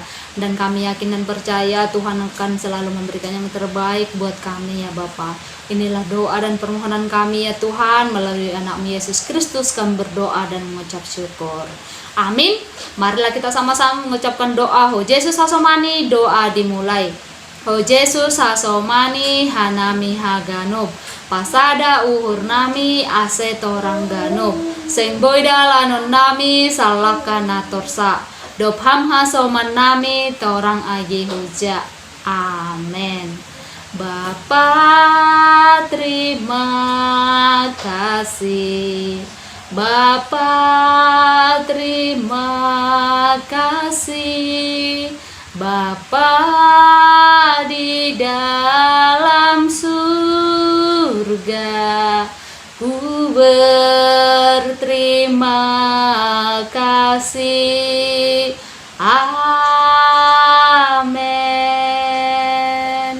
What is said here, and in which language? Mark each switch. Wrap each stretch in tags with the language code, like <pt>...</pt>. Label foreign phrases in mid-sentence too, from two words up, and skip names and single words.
<id>Dan kami yakin dan percaya Tuhan akan selalu memberikan yang terbaik buat kami ya Bapa. Inilah doa dan permohonan kami ya Tuhan, melalui anak-Mu Yesus Kristus kami berdoa dan mengucap syukur. Amin. Marilah kita sama-sama mengucapkan doa.</id> <bts>Ho Yesus hasomani,</bts> <id>doa dimulai.</id> <bts>Ho Yesus hasomani, hanami haganub. Pasada uhur nami, ase torang ganub. Seng boyda lanon nami, salakana torsa. Dobham hasoman nami, torang aji huja.</bts> <id>Amin. Bapa terima kasih. Bapa terima kasih. Bapa di dalam surga, ku berterima kasih. Amin.</id>